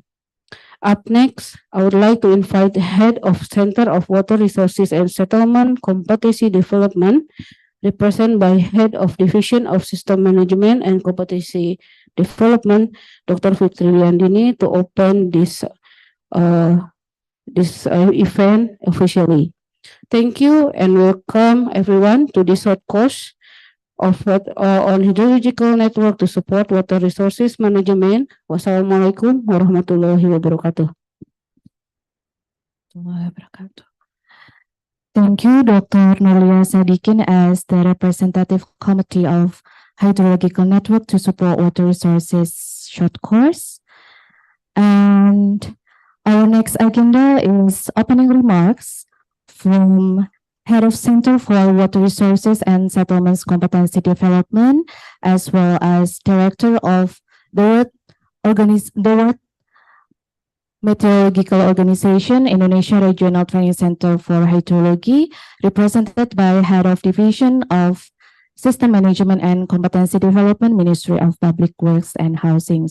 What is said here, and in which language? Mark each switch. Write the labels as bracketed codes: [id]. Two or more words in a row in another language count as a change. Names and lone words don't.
[en] Up next, I would like to invite the head of Center of Water Resources and Settlement Competency Development, represented by Head of Division of System Management and Competency Development, Dr. Fitri Wiandini, to open this event officially. Thank you and welcome everyone to this short course of on hydrological network to support water resources management. [ar] والسلام عليكم ورحمة الله وبركاته. [en] Thank you, Dr. Nurlia Sadikin, as the representative committee of hydrological network to support water resources short course. And our next agenda is opening remarks from Head of Center for Water Resources and Settlements Competency Development, as well as Director of the World Meteorological Organization, Indonesia Regional Training Center for Hydrology, represented by Head of Division of System Management and Competency Development, Ministry of Public Works and Housing.